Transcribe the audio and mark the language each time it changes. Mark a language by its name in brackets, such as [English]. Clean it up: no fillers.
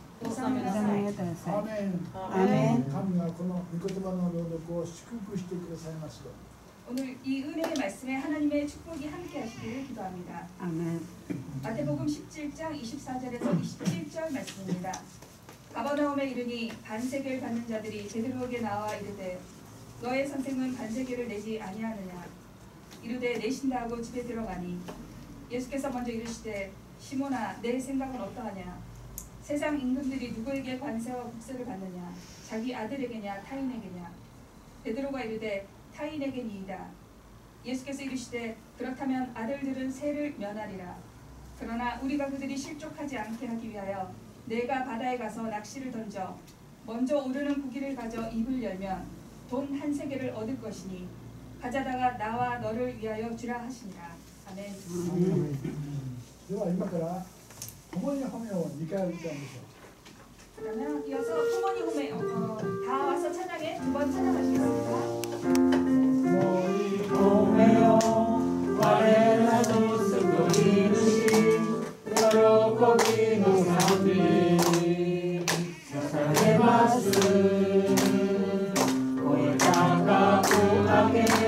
[Japanese] アーメン。神はこの御言葉の朗読を祝福してくださいますよ。 [Korean] 오늘 이 은혜의 말씀에 하나님의 축복이 함께 하시기를 기도합니다. 아멘. 마태복음 17장 24절에서 27절 말씀입니다. 가버나움에 이르니 반세계를 받는 자들이 베드로에게 나와 이르되 너의 선생은 반세계를 내지 아니하느냐. 이르되 내신다 하고 집에 들어가니 예수께서 먼저 이르시되 시몬아 내 생각은 어떠하냐. 세상 임금들이 누구에게 관세와 국세를 받느냐. 자기 아들에게냐 타인에게냐. 베드로가 이르되 타인에게니이다. 예수께서 이르시되 그렇다면 아들들은 세를 면하리라. 그러나 우리가 그들이 실족하지 않게 하기 위하여 내가 바다에 가서 낚시를 던져 먼저 오르는 고기를 가져 입을 열면 돈 한 세겔을 얻을 것이니 가져다가 나와 너를 위하여 주라 하시니라. 아멘. [Japanese] では今から共に褒めを2回歌いましょう。 [Korean] 그러면 이어서 토모니 홈에 다 와서 찬양에 두 번 찬양하시겠습니다. 오메요 와레라도 쓰고 이르신 여러 기도 삼비 세상의 말씀 올다가 우하게